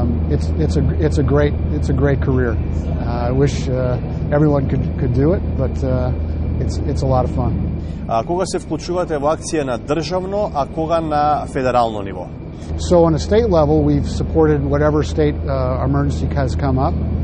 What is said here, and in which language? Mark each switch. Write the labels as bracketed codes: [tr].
[en] It's a great career. I wish everyone could do it, but it's a lot of fun. [mk] Кога се вклучувате во акција на државно, а кога на федерално ниво? [en] So on a state level, we've supported whatever state emergency has come up.